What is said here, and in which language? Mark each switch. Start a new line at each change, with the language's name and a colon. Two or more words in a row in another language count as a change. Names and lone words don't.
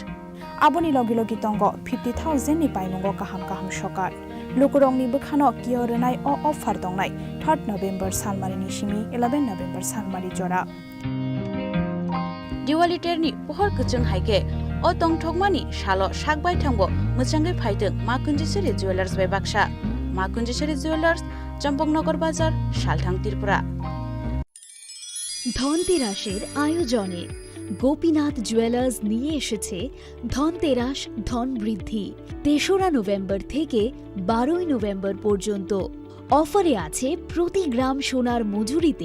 Kok Borok: aboni logi logi tongo 50,000 ni paimungo kaham kaham sokar lukurongni bukhano kiyorenai o offer dongnai 3 November salmari ni simi 11 November salmari jora diwali terni pohor kachung haike o tongthokmani salo sakbai thangbo muchangai phaidung ma kunjesheri jewelers bai baksa ma kunjesheri jewelers চম্পকনগর বাজার শালথাং ত্রিপুরা।
Bangla: ধনতেরাসের আয়োজনে গোপীনাথ জুয়েলার্স নিয়ে এসেছে ধনতেরাস ধন বৃদ্ধি। 3রা নভেম্বর থেকে 12ই নভেম্বর পর্যন্ত অফারে আছে প্রতি গ্রাম সোনার মজুরিতে